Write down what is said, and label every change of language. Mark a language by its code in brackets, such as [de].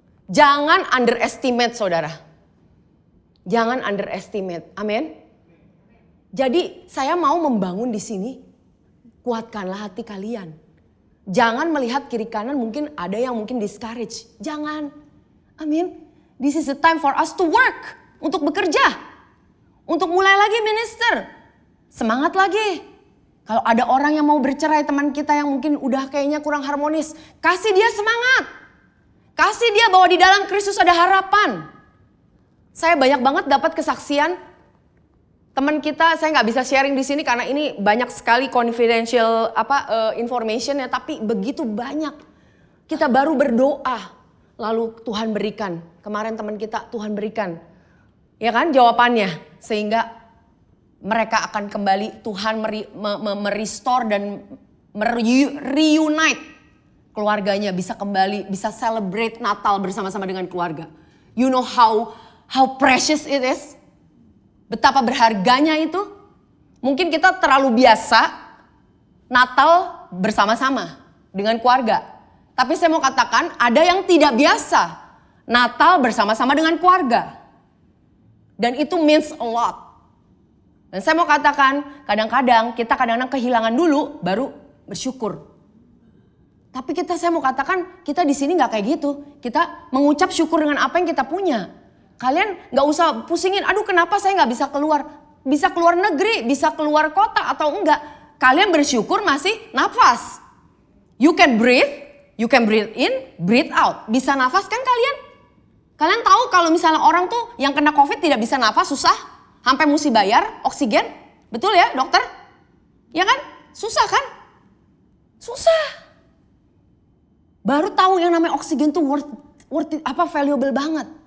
[id] Jangan underestimate saudara. Jangan underestimate, amin. Jadi saya mau membangun di sini, kuatkanlah hati kalian. Jangan melihat kiri kanan, mungkin ada yang mungkin discourage. Jangan. Amin. [en] This is the time for us to work. [id] Untuk bekerja. Untuk mulai lagi minister. Semangat lagi. Kalau ada orang yang mau bercerai, teman kita yang mungkin udah kayaknya kurang harmonis, kasih dia semangat. Kasih dia bahwa di dalam Kristus ada harapan. Saya banyak banget dapat kesaksian. Teman kita, saya nggak bisa sharing di sini karena ini banyak sekali [en] confidential information [id] ya, tapi begitu banyak. Kita baru berdoa, lalu Tuhan berikan. Kemarin teman kita Tuhan berikan, ya kan jawabannya, sehingga mereka akan kembali. Tuhan merestore dan reunite keluarganya, bisa kembali, bisa celebrate Natal bersama-sama dengan keluarga. [en] You know how precious it is. [id] Betapa berharganya itu. Mungkin kita terlalu biasa Natal bersama-sama dengan keluarga. Tapi saya mau katakan ada yang tidak biasa Natal bersama-sama dengan keluarga. Dan itu [en] means a lot. [id] Dan saya mau katakan kadang-kadang kita kehilangan dulu baru bersyukur. Tapi saya mau katakan kita di sini nggak kayak gitu. Kita mengucap syukur dengan apa yang kita punya. Kalian gak usah pusingin, aduh kenapa saya gak bisa keluar. Bisa keluar negeri, bisa keluar kota atau enggak. Kalian bersyukur masih nafas. [en] You can breathe in, breathe out. [id] Bisa nafas kan kalian? Kalian tahu kalau misalnya orang tuh yang kena COVID tidak bisa nafas, susah. Sampai mesti bayar oksigen. Betul ya dokter? Ya kan? Susah kan? Susah. Baru tahu yang namanya oksigen tuh [en] worth it, [id] valuable banget.